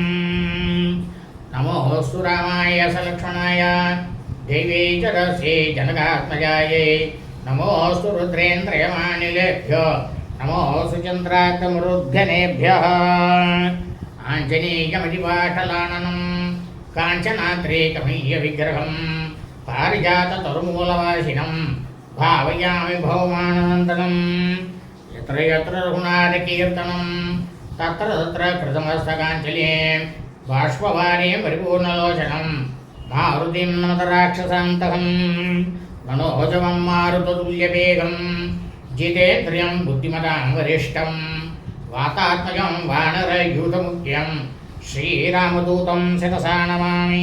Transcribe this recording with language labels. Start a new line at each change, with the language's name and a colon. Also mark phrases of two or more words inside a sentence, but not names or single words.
Sanskrit: नमोस्तु रामाय सलक्ष्मणाय देवे जरसे जनकात्मजायै नमोस्तु रुद्रेन्द्रयमानिलेभ्यो नमोस्तु चन्द्रात्तमरुद्गणेभ्यः आञ्जनेयमतिपाटलाननम् काञ्चनाद्रेकमय्य विग्रहम् पारिजात तरुमूलवासिनम् भावयामि पौमानन्दनम्. यत्र यत्र रघुनाथकीर्तनं तत्र तत्र कृतमस्तकाञ्जलिं बाष्पवारीं परिपूर्णलोचनं मारुतिं नमत राक्षसान्तकं मनोजवं मारुततुल्यवेगं जितेन्द्रियं बुद्धिमतां वरिष्ठं वातात्मजं वानरयूथमुख्यं श्रीरामदूतं शिरसा नमामि.